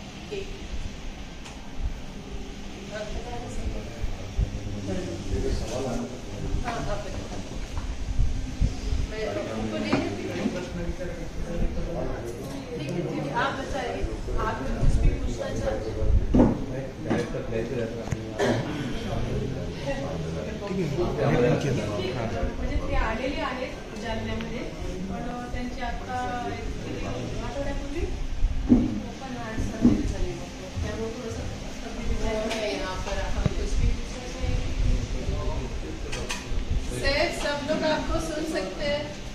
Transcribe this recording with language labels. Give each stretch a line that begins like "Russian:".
Hindi: ठीक, आप बता सकते हैं? हाँ आप बता, मैं उनको ले लेती हूँ। ठीक है, आप बताइए, आप कुछ भी पूछना चाहते हैं?
Marathi: म्हणजे ते आलेले आहेत जालन्यामध्ये, पण त्यांची आता आठवड्यापूर्वी ओपन हार्ट सर्जरी झाली, त्यामुळे थोडंसं
Hindi: यहाँ पर हम कुछ भी पूछना चाहिए। सर सब लोग आपको सुन सकते हैं?